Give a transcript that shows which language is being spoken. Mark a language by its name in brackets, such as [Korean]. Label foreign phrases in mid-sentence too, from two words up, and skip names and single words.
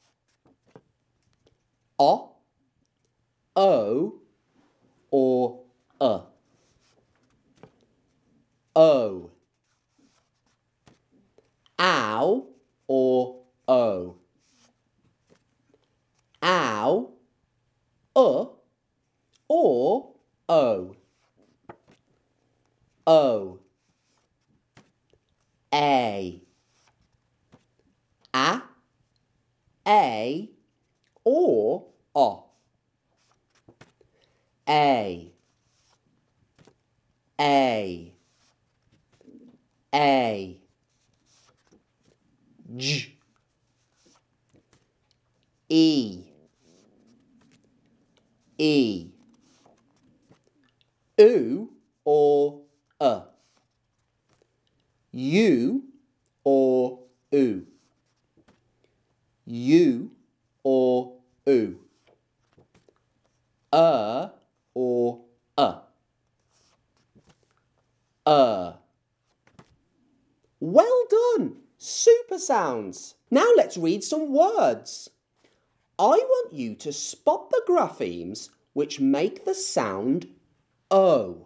[English] O. O or O. Ow or O. Ow. Or O. O. A. Or O. A. J. E. U or U or U. U or U. Or Well done! Super sounds. Now let's read some words. I want you to spot the graphemes which make the sound O.